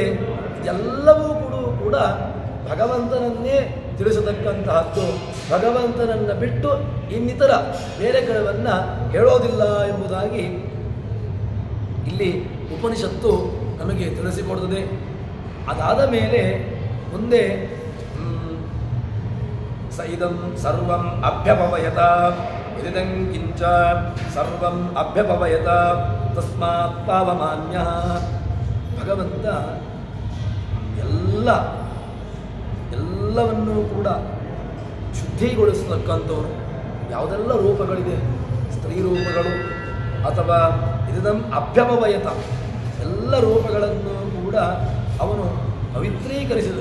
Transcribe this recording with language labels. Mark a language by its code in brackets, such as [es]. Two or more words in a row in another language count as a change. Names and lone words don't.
[kn] ಇದೆಲ್ಲವೂ ಕೂಡ ಭಗವಂತನನ್ನೇ ತಿಳಿಸತಕ್ಕಂತಹದ್ದು. ಭಗವಂತನನ್ನು ಬಿಟ್ಟು ಇನ್ನಿತರ ಬೇರೆ ಕಡೆಯನ್ನು ಹೇಳೋದಿಲ್ಲ ಎಂಬುದಾಗಿ ಇಲ್ಲಿ ಉಪನಿಷತ್ತು ನಮಗೆ ತಿಳಿಸಿಕೊಡುತ್ತದೆ. ಅದಾದ ಮೇಲೆ ಮುಂದೆ [sa] ಇದಂ ಸರ್ವಂ ಅಭ್ಯಪವಯತ ಇದಂ ಕಿಂಚ ಸರ್ವಂ ಅಭ್ಯಪವಯತ ತಸ್ಮಾತ್ ಪಾವಮಾನ್ಯ. [kn] ಭಗವಂತ ಎಲ್ಲವನ್ನೂ ಕೂಡ ಶುದ್ಧಿಗೊಳಿಸತಕ್ಕಂಥವನು. ಯಾವುದೆಲ್ಲ ರೂಪಗಳಿದೆ, ಸ್ತ್ರೀ ರೂಪಗಳು ಅಥವಾ [sa] ಇದಂ ಅಭ್ಯಪವಯತ [kn] ಎಲ್ಲ ರೂಪಗಳನ್ನು ಕೂಡ ಅವನು ಪವಿತ್ರೀಕರಿಸಿದ.